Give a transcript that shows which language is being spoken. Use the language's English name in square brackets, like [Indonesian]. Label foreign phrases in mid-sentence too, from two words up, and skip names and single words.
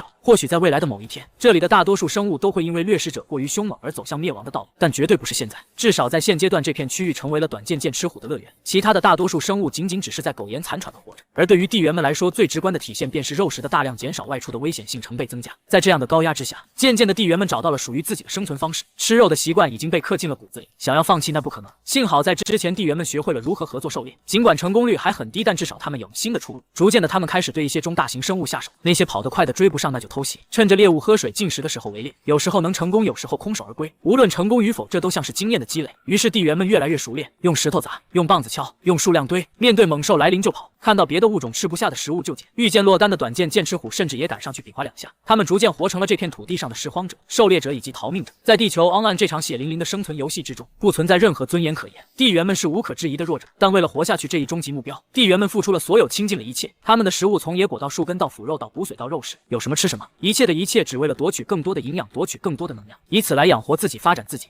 [Chinese] 或許在未來的某一天，這裡的大多數生物都會因為掠食者過於兇猛而走向滅亡的道路，但絕對不是現在。至少在現階段，這片區域成為了短劍劍齒虎的樂園，其他的大多數生物僅僅只是在苟延殘喘的活着。而對於地緣們來說，最直觀的體現便是肉食的大量減少，外出的危險性成倍增加。在這樣的高壓之下，漸漸的地緣們找到了屬於自己的生存方式，吃肉的習慣已經被刻進了骨子裡，想要放棄那不可能。幸好在之前，地緣們學會了如何合作狩獵，儘管成功率還很低，但至少他們有了新的出路。逐漸的，他們開始對一些中大型生物下手，那些跑得快的追不上，那就偷襲，趁着獵物喝水進食的時候圍獵，有時候能成功，有時候空手而歸。無論成功與否，這都像是經驗的積累。於是地緣們越來越熟練，用石頭砸，用棒子敲，用數量堆，面對猛獸來臨就跑，看到別的物種吃不下的食物就撿，遇見落單的短劍剑齒虎甚至也敢上去比劃2下。他們逐漸活成了這片土地上的拾荒者、狩獵者以及逃命者。在地球 Online 這場血淋淋的生存遊戲之中，不存在任何尊嚴可言，地緣們是無可置疑的弱者，但為了活下去這一終極目標，地緣們付出了所有，傾盡了一切。他們的食物從野果到樹根到腐肉到補水到肉食，有什麼吃什麼，一切的一切只為了奪取更多的營養，奪取更多的能量，以此來養活自己，發展自己。